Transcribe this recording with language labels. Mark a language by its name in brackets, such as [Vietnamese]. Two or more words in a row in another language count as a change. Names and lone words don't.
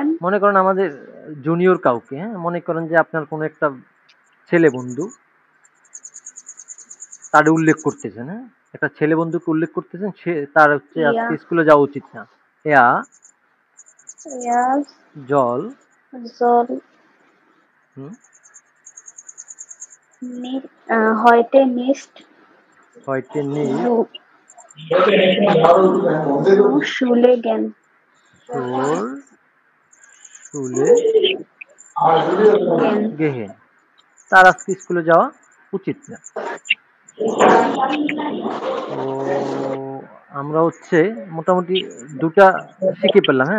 [Bangla] মনে করেন আমাদের জুনিয়র কাউকে, হ্যাঁ, মনে করেন যে আপনার কোনো একটা ছেলে বন্ধু, তার উল্লেখ করতেছেন, হ্যাঁ, একটা ছেলে বন্ধুকে উল্লেখ করতেছেন, সে তার হচ্ছে [German] ja, [Bangla] আজকে স্কুলে যাওয়া উচিত না। এয়া [German] er জল soll হুম, heute nicht heute nicht zu, zu Schule gehen. zur Schule Gehen. [Bangla] গেহেন, তার আজকে স্কুলে যাওয়া উচিত না। তো আমরা হচ্ছে মোটামুটি দুটা শিখে পেলাম, হ্যাঁ।